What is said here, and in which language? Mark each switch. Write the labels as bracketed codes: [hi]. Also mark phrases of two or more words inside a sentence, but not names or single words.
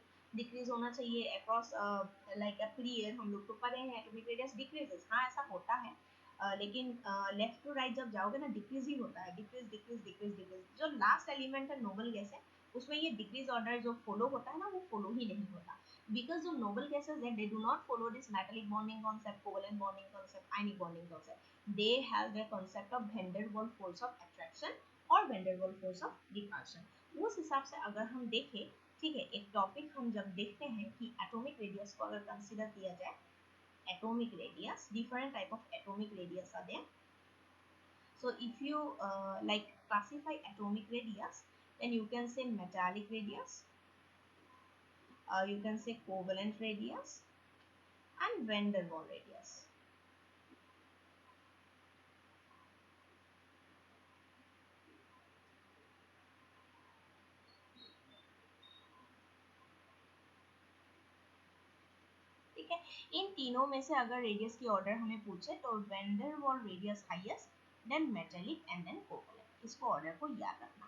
[hi] डिक्रीज होना चाहिए [en] across like a period, [hi] हम लोग तो पढ़े हैं [en] atomic radius decreases, [hi] हाँ ऐसा होता है, लेकिन [en] left to right [hi] जब जाओगे ना डिक्रीज ही होता है, [en] decrease decrease decrease decrease. [hi] जो [en] last element [hi] है [en] noble gas [hi] है, उसमें ये [en] decrease order [hi] जो फॉलो होता है ना, वो फॉलो ही नहीं होता, because जो [en] noble gases [hi] है [en] they do not follow this metallic bonding concept, covalent bonding concept, ionic bonding concept, they have the concept of van der Waals force of attraction [hi] और [en] van der Waals force of repulsion। [hi] उस हिसाब से अगर हम देखें, ठीक है, एक टॉपिक हम जब देखते हैं कि [en] atomic radius [hi] को अगर कंसीडर किया जाए, [en] atomic radius, different type of atomic radius are there, so if you like classify atomic radius, then you can say metallic radius, you can say covalent radius and van der Waals radius। [hi] ठीक है, इन तीनों में से अगर रेडियस की ऑर्डर हमें पूछे तो [en] van der Waals radius highest, then metallic and then covalent, [hi] इसको ऑर्डर को याद रखना।